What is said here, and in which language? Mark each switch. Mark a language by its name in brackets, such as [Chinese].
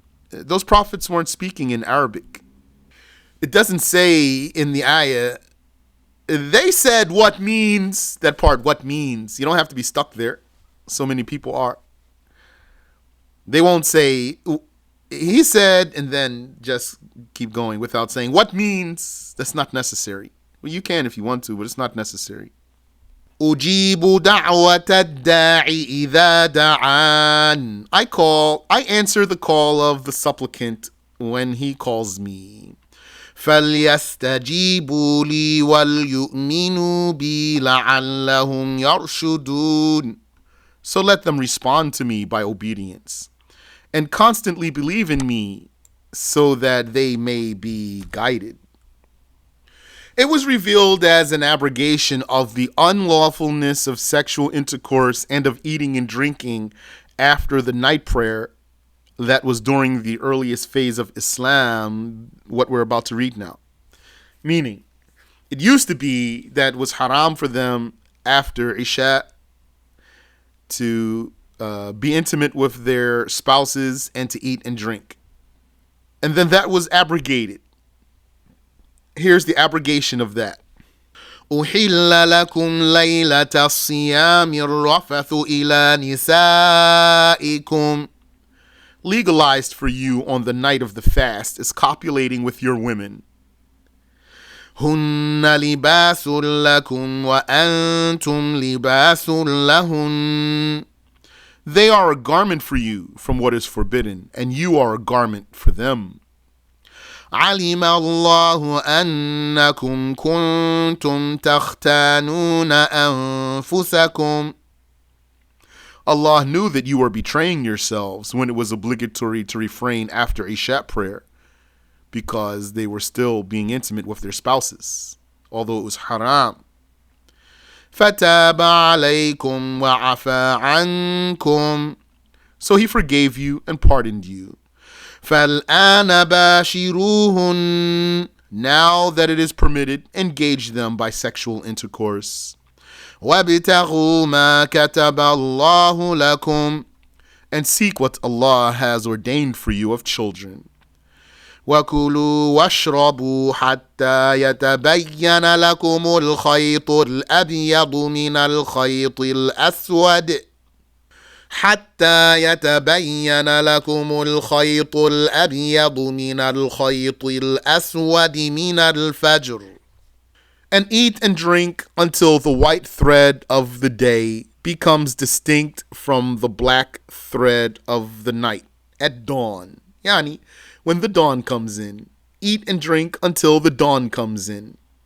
[English] Those prophets weren't speaking in Arabic. It doesn't say in the ayah, they said what means, that part, what means. You don't have to be stuck there. So many people are. They won't say, He said, and then just keep going without saying, what means that's not necessary. Well, you can if you want to, but it's not necessary. [Arabic] أجيب دعوة الداعي إذا دعان. [English] I answer the call of the supplicant when he calls me. [Arabic] فليستجيبوا لي وليؤمنوا بي لعلهم يرشدون. [English] So let them respond to me by obedience and constantly believe in me so that they may be guided. It was revealed as an abrogation of the unlawfulness of sexual intercourse and of eating and drinking after the night prayer that was during the earliest phase of Islam, what we're about to read now. Meaning, it used to be that it was haram for them after Isha to be intimate with their spouses and to eat and drink. And then that was abrogated. Here's the abrogation of that. [Arabic] أحل لكم ليلة الصيام الرفث إلى نسائكم. [English] Legalized for you on the night of the fast is copulating with your women. [Arabic] هن لباس لكم وأنتم لباس لهن. [English] They are a garment for you from what is forbidden, and you are a garment for them. [Arabic] علم الله أنكم كنتم تختانون أنفسكم. [English] Allah knew that you were betraying yourselves when it was obligatory to refrain after Isha prayer because they were still being intimate with their spouses, although it was haram. [Arabic] فَتَابَ عَلَيْكُمْ وَعَفَى عَنْكُمْ. [English] So he forgave you and pardoned you. [Arabic] فَالْآنَ بَاشِرُوهُنْ. [English] Now that it is permitted, engage them by sexual intercourse. [Arabic] وَابْتَغُوا مَا كَتَبَ اللَّهُ لَكُمْ. [English] And seek what Allah has ordained for you of children. [Arabic] وَكُلُوا وَاشْرَبُوا حَتَّى يَتَبَيَّنَ لَكُمُ الْخَيْطُ الْأَبْيَضُ مِنَ الْخَيْطِ الْأَسْوَدِ حتى يتبين لكم الخيط الأبيض من الخيط الأسود من الفجر. [English] And eat and drink until the white thread of the day becomes distinct from the black thread of the night at dawn. Yani, when the dawn comes in. Eat and drink until the dawn comes in.